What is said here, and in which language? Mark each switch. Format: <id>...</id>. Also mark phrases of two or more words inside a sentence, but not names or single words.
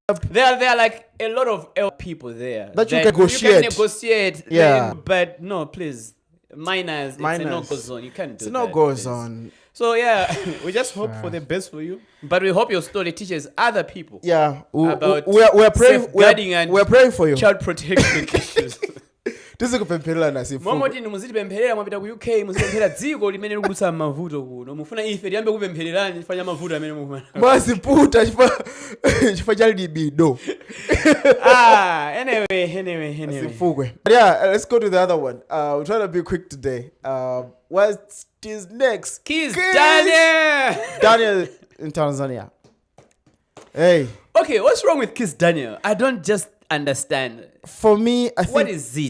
<en>There are like a lot of L people there that you can negotiate. Yeah, but no, please. Minors. It's a no-go zone. You can't do that. It's a no-go zone. So yeah, we just hope for the best for you. But we hope your story teaches other people. Yeah, about we're praying. We're praying for you. Child protection issues.</en> <ny>Tizikupempherera nasi. Momoti muzitipempherera mwapita ku UK muzipemphera dziko limene likudutsa mavuto kuno. Mufuna ife tiyambe kupemphererani chifanya mavuto amene mukuma. Masiputa chifanya cha libido. Anyway. Simfukwe.</ny> <en>Yeah, let's go to the other one. We're trying to be quick today. What is next? Kizz Daniel. Daniel in Tanzania. Hey. Okay, what's wrong with Kizz Daniel? I don't just understand. For me, I think. What is it?</en>